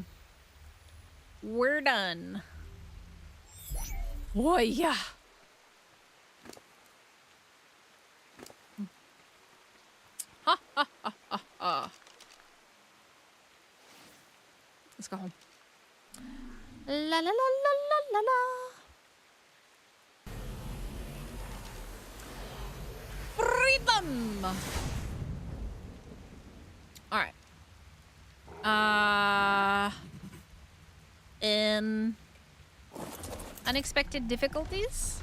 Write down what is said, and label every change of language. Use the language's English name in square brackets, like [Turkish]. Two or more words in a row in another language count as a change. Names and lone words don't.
[English] We're done. Oh yeah. Ha ha ha ha ha. Let's go home. La la la la la la la. Freedom. All right. In unexpected difficulties.